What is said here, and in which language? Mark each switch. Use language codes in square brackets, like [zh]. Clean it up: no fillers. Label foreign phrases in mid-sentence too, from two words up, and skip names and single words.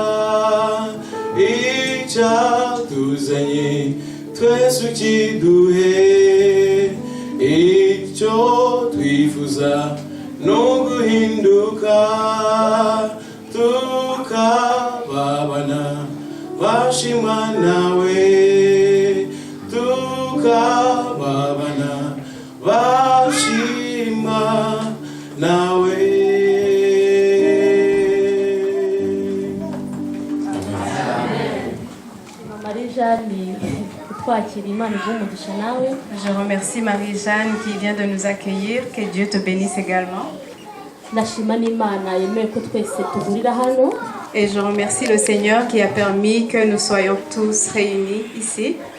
[rw] icyatuzanye twese ukiduhe icyo twifuza n'uguhinduka tukababana bashimwa nawe tukababana bashimwa nawe. [fr] Je remercie Marie-Jeanne qui vient de nous accueillir. Que Dieu te bénisse également. Et je remercie le Seigneur qui a permis que nous soyons tous réunis ici.